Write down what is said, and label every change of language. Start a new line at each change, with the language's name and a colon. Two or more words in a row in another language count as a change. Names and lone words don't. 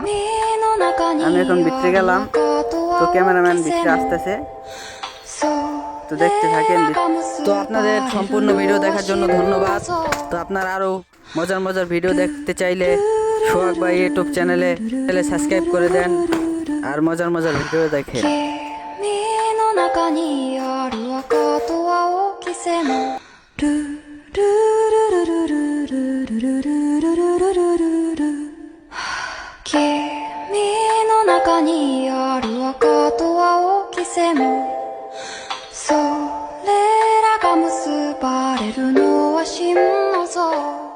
Bangla: আমি এখন ভিতরে গেলাম, তো ক্যামেরাম্যান ভিতরে আসতেছে, তো দেখতে থাকেন। তো আপনাদের সম্পূর্ণ ভিডিও দেখার জন্য ধন্যবাদ। তো আপনারা আরো মজার মজার ভিডিও দেখতে চাইলে সোহাগ ভাই ইউটিউব চ্যানেলে সাবস্ক্রাইব করে দেন আর মজার মজার ভিডিও দেখেন।
Japanese: 君の中にある赤と青き線のルルルルルルルルルルルルルル君の中にある赤と青き線のそれらが結ばれるのは心の像